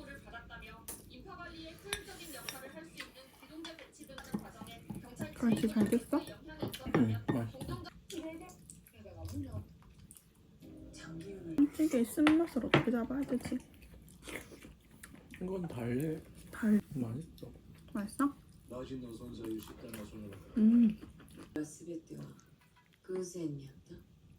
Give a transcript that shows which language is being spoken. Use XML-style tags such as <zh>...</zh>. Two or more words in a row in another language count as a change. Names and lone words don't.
<ko>그렇지, 잘 됐어? 응, 맛있어. 찌개 쓴맛을 어떻게 잡아야 되지? 이건 달래. 맛있어. 맛있어?</ko> <ja>老人の存在を知ったのはその中だ。全ては偶然にあった。</ja>